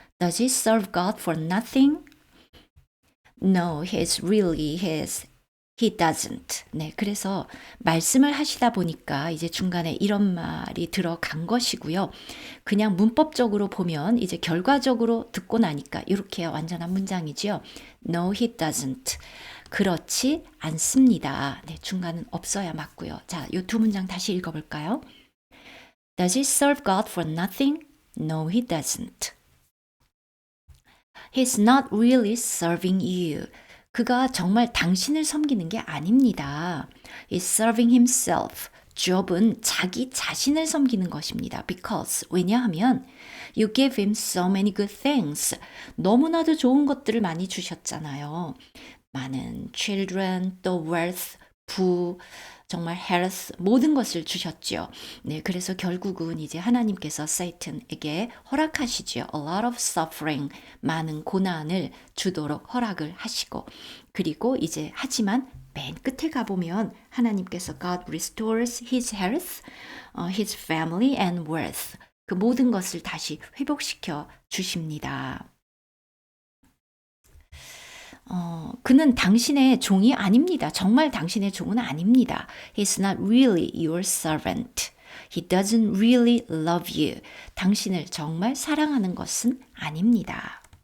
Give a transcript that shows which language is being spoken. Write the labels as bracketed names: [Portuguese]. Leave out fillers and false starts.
[English] Does he serve God for nothing? No, he doesn't. [Korean] 네, 그래서 말씀을 하시다 보니까 이제 중간에 이런 말이 들어간 것이고요. 그냥 문법적으로 보면 이제 결과적으로 듣고 나니까 이렇게 완전한 문장이지요. [English] No, he doesn't. [Korean] 그렇지 않습니다. 네, 중간은 없어야 맞고요. 자, 이 두 문장 다시 읽어볼까요? [English] Does he serve God for nothing? No, he doesn't. He's not really serving you. [Korean] 그가 정말 당신을 섬기는 게 아닙니다. [English] He's serving himself. [Korean] Job은 자기 자신을 섬기는 것입니다. [English] Because [Korean] 왜냐하면 [English] you gave him so many good things. [Korean] 너무나도 좋은 것들을 많이 주셨잖아요. 많은 children, 또 wealth, 부, 정말 health, 모든 것을 주셨죠. 네, 그래서 결국은 이제 하나님께서 Satan에게 허락하시죠. [English] A lot of suffering, [Korean] 많은 고난을 주도록 허락을 하시고, 그리고 이제 하지만 맨 끝에 가보면 하나님께서 [English] God restores his health, his family and wealth. [Korean] 그 모든 것을 다시 회복시켜 주십니다. 그는 당신의 종이 아닙니다. 정말 당신의 종은 아닙니다. [English] He's not really your servant. He doesn't really love you. [Korean] 당신을 정말 사랑하는 것은 아닙니다.